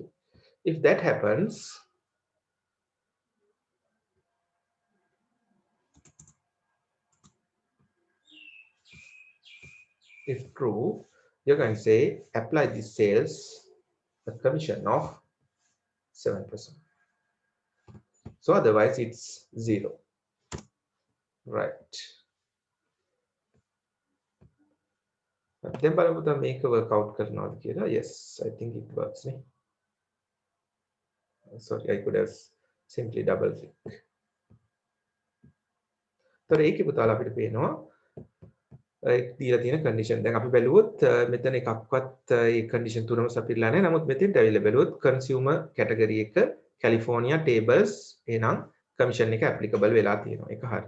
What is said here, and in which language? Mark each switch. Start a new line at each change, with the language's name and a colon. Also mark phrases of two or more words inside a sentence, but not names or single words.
English: If that happens, if true, you're going to say apply this sales a commission of 7%. So otherwise it's 0. Right. Then
Sinhala: බලමු මේක
English: work out
Sinhala: කරනවාද කියලා.
English: Yes, I think it works. Sorry, I could have simply double click.
Sinhala: So ඒකේ පුතාලා අපිට පේනවා දීලා තියෙන condition. දැන් අපි බැලුවොත් මෙතන එකක්වත් ඒ condition තුනම සපිරලා නැහැ. නමුත් මෙතෙන්ට ඇවිල්ලා බැලුවොත්
English: consumer category
Sinhala: එක
English: California tables
Sinhala: එහෙනම් commission එක applicable වෙලා තියෙනවා. ඒක හරි.